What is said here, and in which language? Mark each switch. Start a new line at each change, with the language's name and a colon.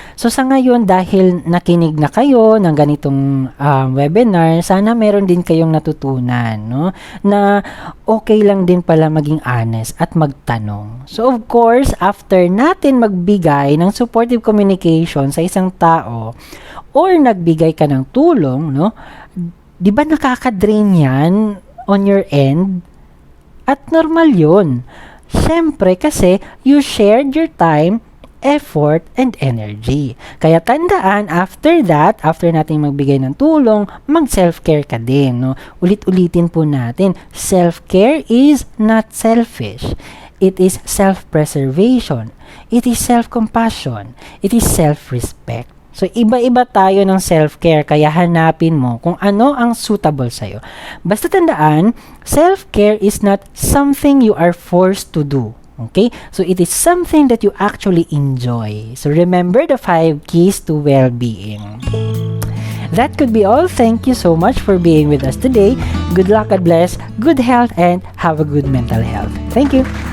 Filipino: So, sa ngayon, dahil nakinig na kayo ng ganitong webinar, sana meron din kayong natutunan, no? Na okay lang din pala maging honest at magtanong. So, of course, after natin magbigay ng supportive communication sa isang tao or nagbigay ka ng tulong, no? Di ba nakaka-drain yan on your end? At normal yun. Siyempre kasi
English: you shared your time, effort, and energy.
Filipino: Kaya tandaan, after that, after natin magbigay ng tulong, mag-self-care ka din. No? Ulit-ulitin po natin,
English: self-care is not selfish. It is self-preservation. It is self-compassion. It is self-respect.
Filipino: So, iba-iba tayo ng self-care, kaya hanapin mo kung ano ang suitable sa'yo. Basta tandaan,
English: self-care is not something you are forced to do. Okay? So, it is something that you actually enjoy. So, remember the 5 keys to well-being. That could be all. Thank you so much for being with us today. Good luck, God bless, good health, and have a good mental health. Thank you.